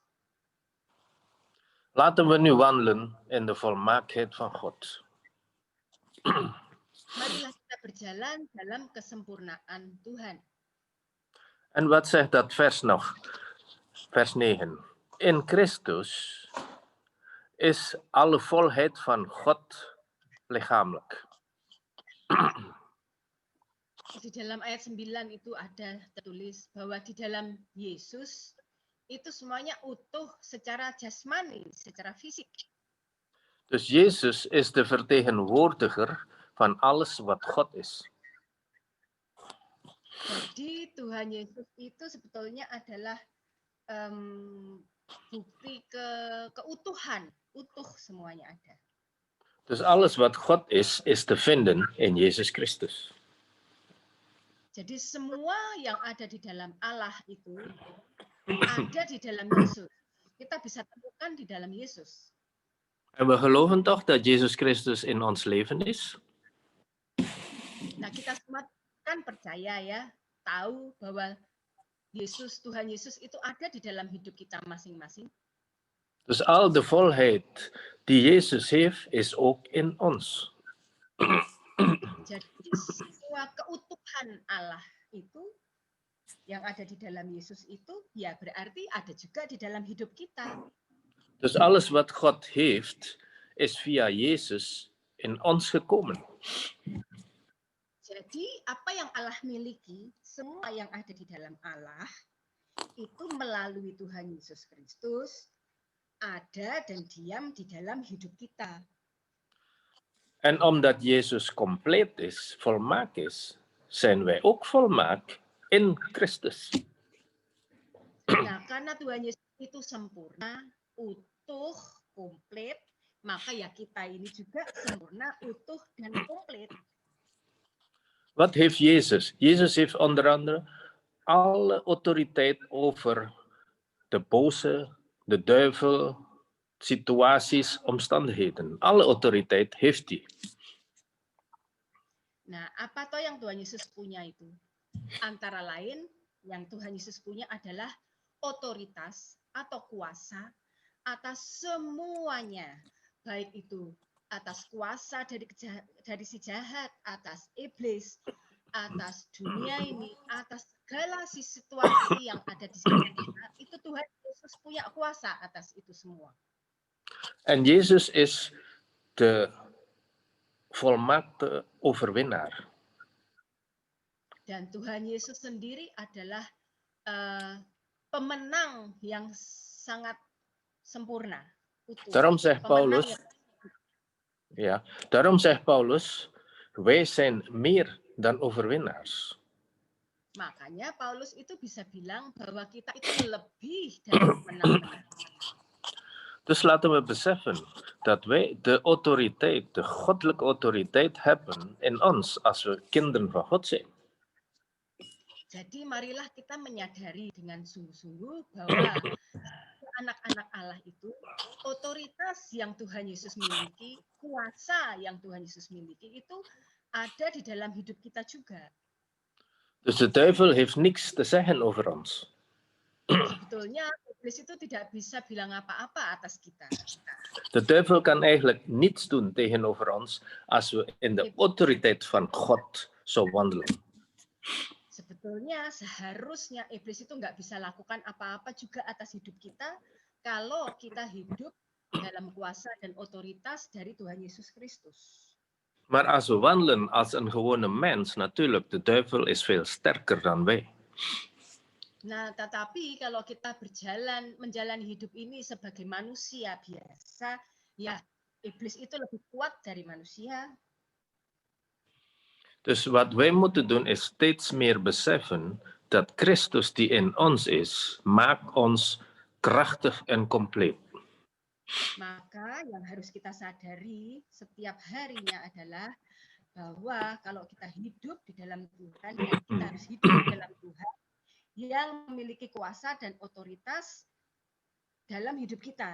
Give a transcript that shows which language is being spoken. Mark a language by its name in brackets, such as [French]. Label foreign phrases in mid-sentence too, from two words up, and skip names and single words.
[Dutch] Laten we nu wandelen in de volmaaktheid van God. [Indonesian] Marilah kita berjalan dalam kesempurnaan Tuhan. [Dutch] En wat zegt dat vers nog? Vers 9. In Christus is alle volheid van God lichamelijk. [Indonesian] Di dalam ayat 9 itu ada tertulis bahwa di dalam Yesus itu semuanya utuh secara jasmani, secara fisik. [Dutch] Dus Jezus is de vertegenwoordiger van alles wat God is. [Indonesian] Jadi Tuhan Yesus itu sebetulnya adalah bukti keutuhan, utuh semuanya ada. [Dutch] Dus alles wat God is te vinden in Jezus Christus. [Indonesian] Jadi semua yang ada di dalam Allah itu ada di dalam Yesus. Kita bisa temukan di dalam Yesus. [Dutch] En we geloven toch dat Jezus Christus in ons leven is? [Indonesian] Nah, kita semua kan percaya ya, tahu bahwa Tuhan Yesus itu ada di dalam hidup kita masing-masing. [Dutch] Dus al de volheid die Jezus heeft, is ook in ons. [Indonesian] Jadi semua keutuhan Allah itu yang ada di dalam Yesus itu ya berarti ada juga di dalam hidup kita. [Dutch] Dus alles wat God heeft, is via Jezus in ons gekomen. [Indonesian] Jadi apa yang Allah miliki, semua yang ada di dalam Allah itu melalui Tuhan Yesus Kristus ada dan diam di dalam hidup kita. [Dutch] En omdat Jezus compleet is, volmaakt is, zijn wij ook volmaakt in Christus. [Indonesian] Nah, karena Tuhan Yesus itu sempurna, utuh, komplit, maka ya kita ini juga sempurna, utuh, dan komplit. [Dutch] Wat heeft Jezus? Jezus heeft onder andere alle autoriteit over de boze, de duivel, situaties, omstandigheden. Alle autoriteit heeft hij. [Indonesian] Nah, apa toh yang Tuhan Yesus punya itu? Antara lain, yang Tuhan Yesus punya adalah otoritas atau kuasa atas semuanya, baik itu atas kuasa dari si jahat, atas iblis, atas dunia ini, atas segala situasi yang ada di sekitar kita, itu Tuhan Yesus punya kuasa atas itu semua. [Dutch] En Jezus is de volmaakte overwinnaar. [Indonesian] Dan Tuhan Yesus sendiri adalah pemenang yang sangat sempurna. Utuh. [Dutch] Daarom zegt Paulus, daarom zegt Paulus, wij zijn meer dan overwinnaars. [Indonesian] Makanya Paulus itu bisa bilang bahwa kita itu lebih dari pemenang-pemenang. [Dutch] Dus laten we beseffen dat wij de autoriteit, de goddelijke autoriteit hebben in ons als we kinderen van God zijn. [Indonesian] Jadi marilah kita menyadari dengan sungguh-sungguh bahwa anak-anak Allah itu otoritas yang Tuhan Yesus miliki, kuasa yang Tuhan Yesus miliki itu ada di dalam hidup kita juga. [Dutch] Dus de duivel heeft niks te zeggen over ons. [Indonesian] Sebetulnya iblis itu tidak bisa bilang apa-apa atas kita. [Dutch] De duivel kan eigenlijk niets doen tegenover ons als we in de autoriteit van God zo wandelen. [Indonesian] Sebetulnya seharusnya iblis itu nggak bisa lakukan apa-apa juga atas hidup kita kalau kita hidup dalam kuasa dan otoritas dari Tuhan Yesus Kristus. [Dutch] Maar als we wandelen als een gewone mens, natuurlijk, de duivel is veel sterker dan wij. [Indonesian] Nah, tetapi kalau kita menjalani hidup ini sebagai manusia biasa, ya iblis itu lebih kuat dari manusia. [Dutch] Dus wat wij moeten doen is steeds meer beseffen dat Christus die in ons is, maakt ons krachtig en compleet. [Indonesian] Maka yang harus kita sadari setiap harinya adalah bahwa kalau kita hidup di dalam Tuhan, dan kita harus hidup di dalam Tuhan yang memiliki kuasa dan otoritas dalam hidup kita.